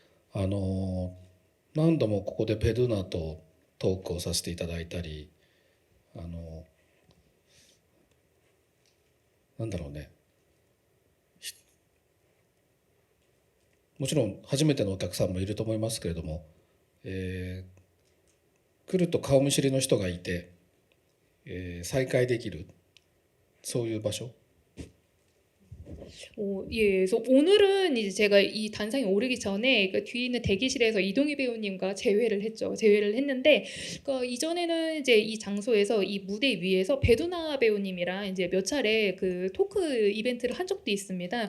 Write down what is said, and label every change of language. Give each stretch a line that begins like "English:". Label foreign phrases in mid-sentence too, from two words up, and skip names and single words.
Japanese: 何度もここでペドゥナとトークをさせていただいたり、なんだろうね、もちろん初めてのお客さんもいると思いますけれども、来ると顔見知りの人がいて、再会できるそういう場所。
Korean: 예, 그래서 오늘은 이제 제가 이 단상에 오르기 전에 그 뒤에 있는 대기실에서 이동희 배우님과 재회를 했죠. 재회를 했는데, 그러니까 이전에는 이제 이 장소에서 이 무대 위에서 배두나 배우님이랑 이제 몇 차례 그 토크 이벤트를 한 적도 있습니다.